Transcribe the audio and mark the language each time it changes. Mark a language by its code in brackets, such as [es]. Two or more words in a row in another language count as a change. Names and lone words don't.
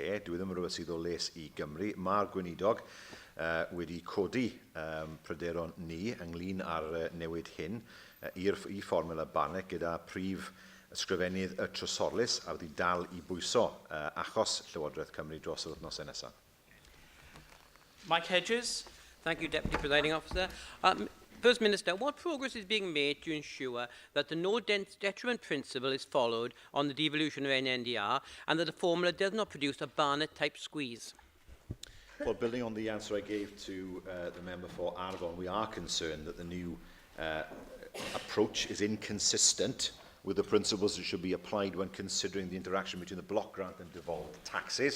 [cy] Dwi ddim yn rhywbeth sydd o les I Gymru. Mae'r gweinidog wedi codi pryderon ni ynglyn â'r newid hyn I fformula Barnett gyda prif ysgrifennydd y trysorlus a wedi dal I bwyso achos Llywodraeth Cymru dros yr wythnosau nesaf. Mike Hedges. [en] Thank you, Deputy Presiding Officer. First Minister, what progress is being made to ensure that the no detriment principle is followed on the devolution of NNDR and that the formula does not produce a Barnett-type squeeze? Well, building on the answer I gave to the member for Arfon, we are concerned that the new approach is inconsistent with the principles that should be applied when considering the interaction between the block grant and devolved taxes.